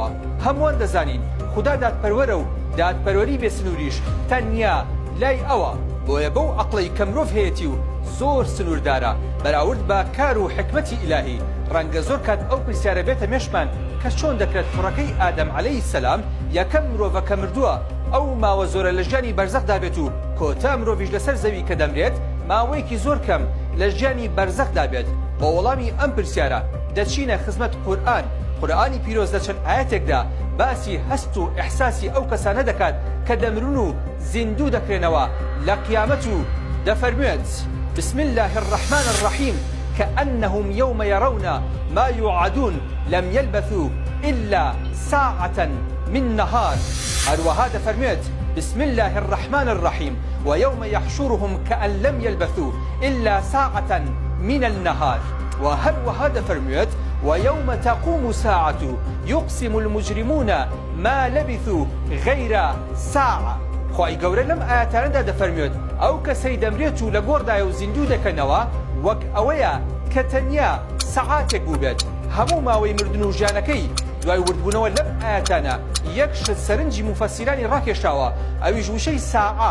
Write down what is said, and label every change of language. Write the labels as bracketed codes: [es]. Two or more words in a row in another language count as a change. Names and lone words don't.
[ckb] هەمووان دەزانین خوددا دادپەروەرە و دادپەروەری بێسنووریش تەنیا لای ئەوە، بۆیە بەو عەقڵەی کە مرۆڤ هەیەی و زۆر سنووردارە بەراورد بە کار و حکمەتی ئیلاهی ڕەنگە زۆر کات ئەو پرسیارە بێتە مێشمان کە چۆن دەکرێت کوڕەکەی ئادەم [ar] عەلەیهی سەلام [ckb] یەکەم مرۆڤە کە مردووە ئەو ماوە زۆرە لە ژیانی بەرزەخدا بێت و کۆتا مرۆڤیش لەسەر زەوی کە دەمرێت ماوەیەکی زۆر کەم لە ژیانی بەرزەخدا بێت. بۆ وەڵامی ئەم پرسیارە دەچینە خزمەت قورئان. قورئانی پیرۆز لە چەند ئاەتێکدا باسی هەست و ئیحساسی ئەو کەسانە دەکات کە دەمرون و زیندوو دەکرێنەوە لە قیامەت و دەفەرموێت [ar] بسم الله الرحمن الرحيم كأنهم يوم يرون ما يوعدون لم يلبثوا إلا ساعة من نهار. [ckb] هەروەها دەفەرموێت [ar] بسم الله الرحمن الرحيم ويوم يحشرهم كأن لم يلبثوا إلا ساعة من النهار. [ckb] وهروەها دەفەرموێت [ar] ويوم تقوم الساعة يقسم المجرمون ما لبثوا غير ساعة. [ckb] خوای گەورە لەم ئاەتانەدا دەفەرموێت ئەو کەسەی دەمرێت و لە گۆڕدایە و زیندوو دەکەنەوە وەک ئەوەیە کە تەنیا سەعاتێک بوو بێت. هەموو ماوەی مردن و ژیانەکەی دوای وردبوونەوە لەم ئاەتانە یەک شت سەرنجی مفەسیرانی ڕاکێشاوە ئەویش وشەی ساعە.